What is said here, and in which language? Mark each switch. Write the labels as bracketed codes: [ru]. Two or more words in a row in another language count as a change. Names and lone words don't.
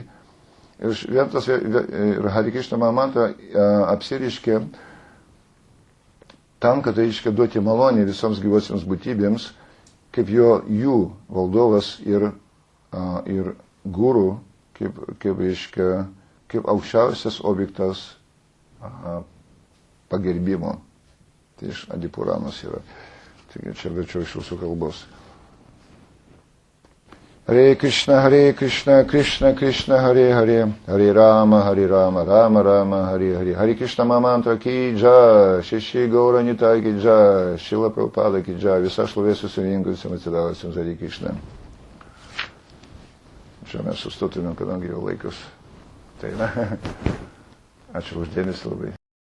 [lt] Ir šventas ir Hare Krishna Mahamantra apsireiškė tam, kad reiškia duoti malonę visoms gyvosiams būtybėms, kaip jų valdovas ir guru, kaip aukščiausias objektas pagerbimo. Tai iš Adipuranos yra. Taigi čia verčiau iš jūsų kalbos. [sa] Hare Krishna, Krishna Krishna, Hare Hare, Hare Rama, Rama Rama, Hare Hare. [hi] Hare Krishna Mahamantra ki jai, Šeši Gaura Nitai ki jai, [lt] Šila Prabhupada [hi] ki jai, [lt] visa šlovė susirinkusiems atsidavusiems Hare Krishna. Čia mes sustotumėm, kadangi jau laikas. Tai na, ačiū už dėmesį labai.